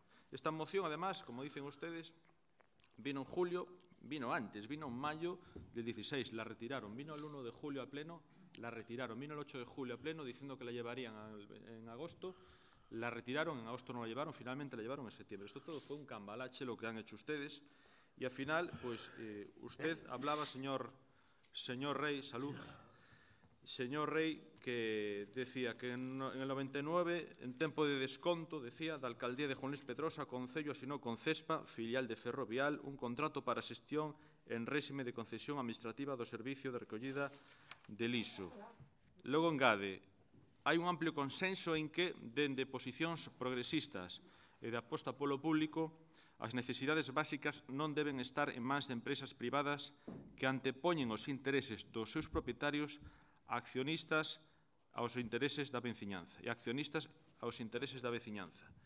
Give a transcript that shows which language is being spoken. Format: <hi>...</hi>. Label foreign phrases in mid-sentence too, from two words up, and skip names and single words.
<es>Esta moción, además, como dicen ustedes, vino en julio, vino antes, vino en mayo del 16, la retiraron, vino el 1 de julio a pleno, la retiraron, vino el 8 de julio a pleno diciendo que la llevarían en agosto la retiraron, en agosto no la llevaron, finalmente la llevaron en septiembre. Esto todo fue un cambalache lo que han hecho ustedes. Y al final, pues, usted hablaba, señor Rey, salud, señor Rey, que decía que en el 99,</es> <gl>en tempo de desconto, decía, da alcaldía de Juan Luis Pedrosa, Concello asinou con CESPA, filial de Ferrovial, un contrato para xestión en réxime de concesión administrativa do Servicio de Recollida de Lixo. Logo engade, hai un amplio consenso en que, dende posicións progresistas e de aposta polo público, as necesidades básicas non deben estar en mans de empresas privadas que antepoñen os intereses dos seus propietarios accionistas aos intereses da veciñanza e accionistas aos intereses da veciñanza.</gl>